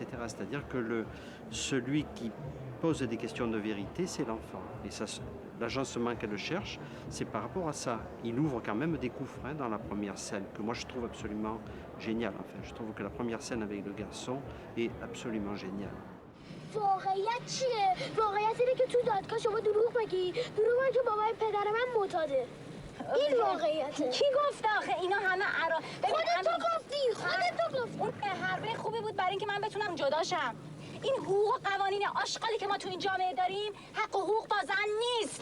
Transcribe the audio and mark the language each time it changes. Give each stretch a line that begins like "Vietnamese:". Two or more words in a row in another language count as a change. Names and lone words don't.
French: C'est-à-dire que celui qui pose des questions de vérité, c'est l'enfant. Et ça, l'agencement qu'elle cherche, c'est par rapport à ça. Il ouvre quand même des coups francs dans la première scène, que moi je trouve absolument géniale. Enfin, je trouve que la première scène avec le garçon est absolument géniale.
Persian: واقعیت چیه؟ واقعیت اینه که تو دادگاه شما دروغ بگی. دروغ بگی که بابای پدر من معتاده. این واقعیته. کی گفت آخه اینا همه خودت تو گفتی. اون حرفه خوبی بود برای اینکه من بتونم جداشم. این حقوق و قوانین آشغالی که ما تو این جامعه داریم حق و حقوق با زن نیست.